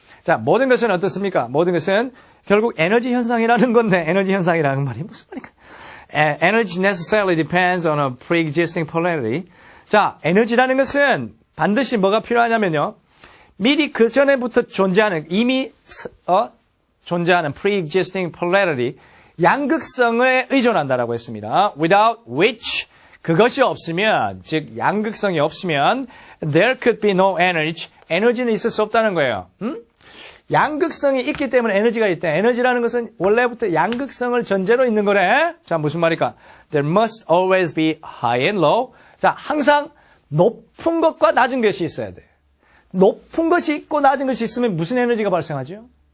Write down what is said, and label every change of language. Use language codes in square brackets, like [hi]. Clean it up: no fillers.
[ko] 자, 모든 것은 어떻습니까? 모든 것은 결국 에너지 현상이라는 건데, 에너지 현상이라는 말이 무슨 말일까? [en] Energy necessarily depends on a pre-existing polarity. [ko] 자, 에너지라는 것은 반드시 뭐가 필요하냐면요. 미리 그 전에부터 존재하는, 이미, 존재하는 [en] pre-existing polarity, [ko] 양극성에 의존한다라고 했습니다. [en] Without which, [ko] 그것이 없으면, 즉 양극성이 없으면 [en] there could be no energy. [ko] 에너지는 있을 수 없다는 거예요. 양극성이 있기 때문에 에너지가 있다. 에너지라는 것은 원래부터 양극성을 전제로 있는 거래. 자, 무슨 말일까? [en] There must always be high and low. [ko] 자, 항상 높은 것과 낮은 것이 있어야 돼. 높은 것이 있고 낮은 것이 있으면 무슨 에너지가 발생하죠?